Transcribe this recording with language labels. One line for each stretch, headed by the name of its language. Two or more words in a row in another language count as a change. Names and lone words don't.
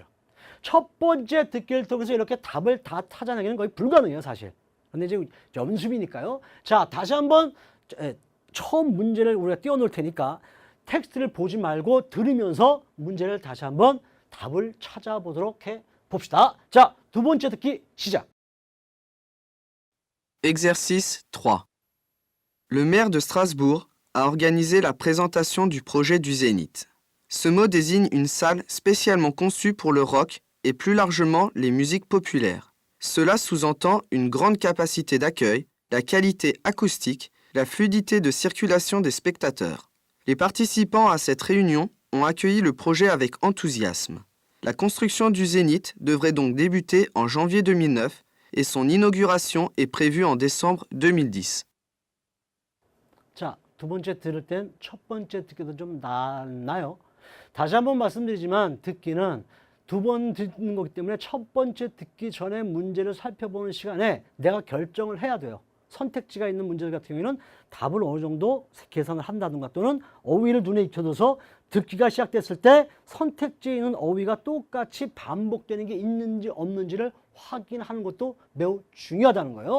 Korean: 첫 번째 듣기를 통해서 이렇게 답을 다 찾아내기는 거의 불가능해요, 사실. 근데 이제 연습이니까요. 자, 다시 한번 처음 문제를 우리가 띄워놓을 테니까 텍스트를 보지 말고 들으면서 문제를 다시 한번 답을 찾아보도록 해 봅시다. 자, 두 번째 듣기 시작.
French: Exercice 3. Le maire de Strasbourg a organisé la présentation du projet du Zénith. Ce mot désigne une salle spécialement conçue pour le rock et plus largement les musiques populaires. Cela sous-entend une grande capacité d'accueil, la qualité acoustique, la fluidité de circulation des spectateurs. Les participants à cette réunion ont accueilli le projet avec enthousiasme. La construction du Zénith devrait donc débuter en janvier 2009 et son inauguration est prévue en décembre 2010.
Korean: 자, 두 번째 들을 땐 첫 번째 듣기도 좀 낫나요? 다시 한번 말씀드리지만 듣기는 두 번 듣는 거기 때문에 첫 번째 듣기 전에 문제를 살펴보는 시간에 내가 결정을 해야 돼요. 선택지가 있는 문제들 같은 경우에는 답을 어느 정도 계산을 한다든가 또는 어휘를 눈에 익혀둬서 듣기가 시작됐을 때 선택지에 있는 어휘가 똑같이 반복되는 게 있는지 없는지를 확인하는 것도 매우 중요하다는 거예요.